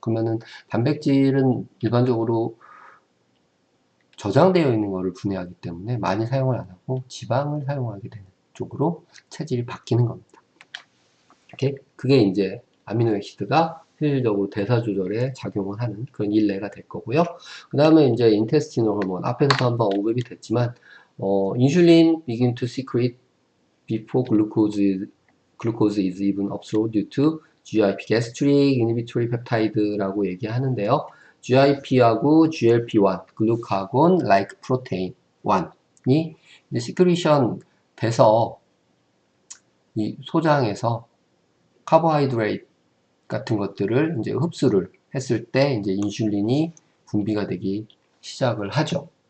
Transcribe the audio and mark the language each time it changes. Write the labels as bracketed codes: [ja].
[ko] 그러면은 단백질은 일반적으로 저장되어 있는 것을 분해하기 때문에 많이 사용을 안 하고 지방을 사용하게 되는 쪽으로 체질이 바뀌는 겁니다. 오케이? 그게 이제 아미노액시드가 실질적으로 대사 조절에 작용을 하는 그런 일례가 될 거고요. 그 다음에 이제 인테스티널 호르몬 앞에서도 한번 언급이 됐지만 [en] 인슐린 begin to secrete before glucose is even absorbed due to GIP, gastric inhibitory peptide [ko] 라고 얘기하는데요. GIP하고 GLP-1, 글루카곤 like protein 1이 시크리션 돼서 이 소장에서 카보하이드레이트 같은 것들을 이제 흡수를 했을 때 이제 인슐린이 분비가 되기 시작을 하죠.